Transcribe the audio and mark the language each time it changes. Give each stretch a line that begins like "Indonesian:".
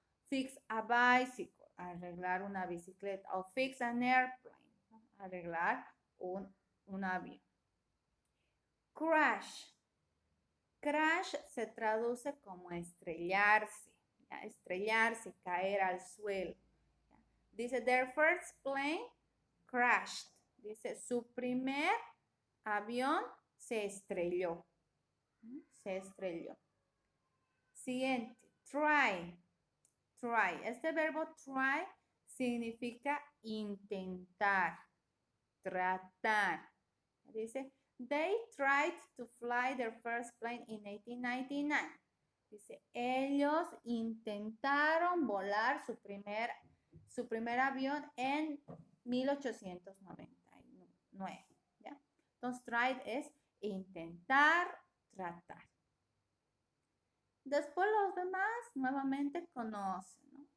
English: Fix a bicycle,
Spanish: arreglar una bicicleta. O
English: fix an airplane,
Spanish: ¿no? Arreglar un avión. Crash. Crash se traduce como estrellarse, ¿ya? Estrellarse, caer al suelo. ¿Ya?
English: Dice, their first plane crashed.
Spanish: Dice, su primer avión se estrelló. Se estrelló. Siguiente, try. Try. Este verbo try significa intentar, tratar.
English: Dice, they tried to fly their first plane in 1899.
Spanish: Dice, ellos intentaron volar su primer avión en 1899. ¿Ya? Entonces, tried es intentar, tratar. Después los demás nuevamente conocen, ¿no?